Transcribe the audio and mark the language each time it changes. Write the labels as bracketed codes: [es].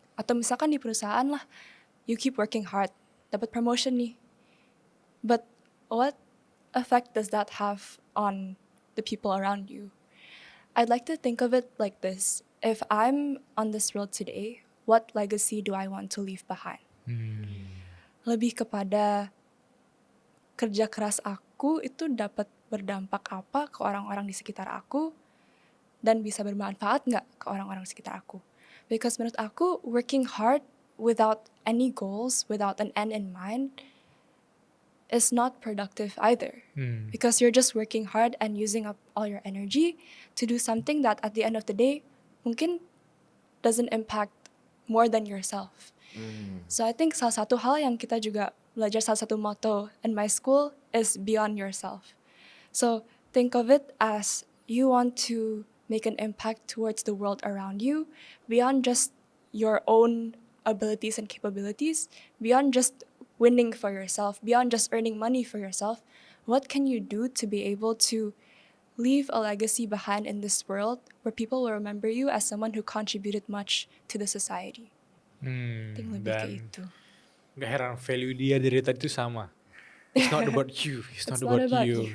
[id] Atau misalkan di perusahaan lah, [en] you keep working hard, [id] dapat promotion nih. [en] But what effect does that have on the people around you? I'd like to think of it like this. If I'm on this world today, what legacy do I want to leave behind? [id] Lebih kepada kerja keras aku itu dapat berdampak apa ke orang-orang di sekitar aku dan bisa bermanfaat nggak ke orang-orang di sekitar aku. [en] Because [id] menurut aku, [en] working hard without any goals, without an end in mind, is not productive either. Because you're just working hard and using up all your energy to do something that at the end of the day [id] mungkin [en] doesn't impact more than yourself. So I think [id] salah satu hal yang kita juga belajar, salah satu [en] motto in my school is beyond yourself. So think of it as you want to make an impact towards the world around you beyond just your own abilities and capabilities, beyond just winning for yourself, beyond just earning money for yourself. What can you do to be able to leave a legacy behind in this world where people will remember you as someone who contributed much to the society? [id] Think lebih kayak itu. Gak heran value dia dari tadi itu sama. [en] It's not about you, it's not about you.